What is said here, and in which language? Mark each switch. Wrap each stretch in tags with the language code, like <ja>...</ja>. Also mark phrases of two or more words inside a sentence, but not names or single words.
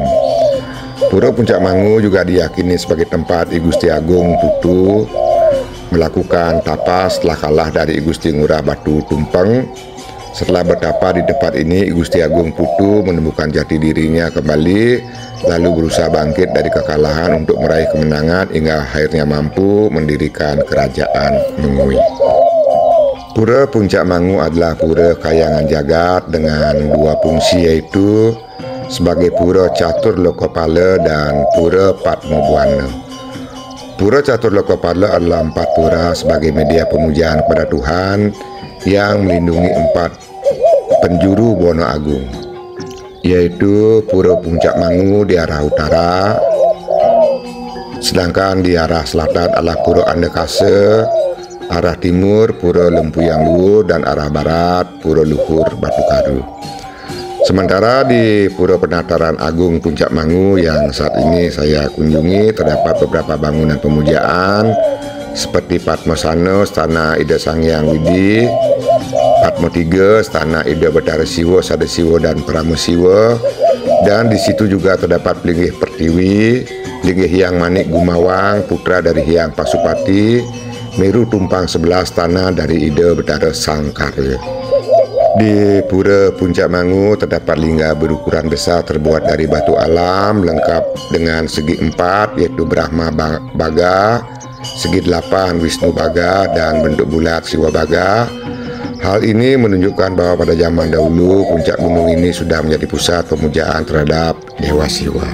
<id>Pura Puncak Mangu juga diyakini sebagai tempat I Gusti Agung Putu melakukan tapa setelah kalah dari I Gusti Ngurah Batu Tumpeng. Setelah bertapa di tempat ini, I Gusti Agung Putu menemukan jati dirinya kembali, lalu berusaha bangkit dari kekalahan untuk meraih kemenangan hingga akhirnya mampu mendirikan kerajaan Mengui. Pura Puncak Mangu adalah pura kayangan jagat dengan dua fungsi, yaitu sebagai pura catur lokopala dan pura Patmobuana. Pura catur lokopala adalah 4 pura sebagai media pemujaan kepada Tuhan yang melindungi 4 penjuru Bono Agung, yaitu Pura Puncak Mangu di arah utara, sedangkan di arah selatan adalah Pura Andekase, arah timur Pura Lempuyang Luhur, dan arah barat Pura Luhur Batu Karu. Sementara di Pura Penataran Agung Puncak Mangu yang saat ini saya kunjungi, terdapat beberapa bangunan pemujaan seperti Patmosano, Stana Ida Sangyang Widi, Patmo 3, Stana Ida Betara Siwa, Sada Siwa, dan Pramu Siwa. Dan di situ juga terdapat Pelinggih Pertiwi, Pelinggih Hyang Manik Gumawang, putra dari Hyang Pasupati, Meru Tumpang 11, Stana dari Ida Betara Sangkara. Di Pura Puncak Mangu terdapat lingga berukuran besar terbuat dari batu alam lengkap dengan segi 4, yaitu Brahma Baga, segi 8 Wisnu Baga, dan bentuk bulat Siwa Baga. Hal ini menunjukkan bahwa pada zaman dahulu puncak gunung ini sudah menjadi pusat pemujaan terhadap Dewa Siwa.</id>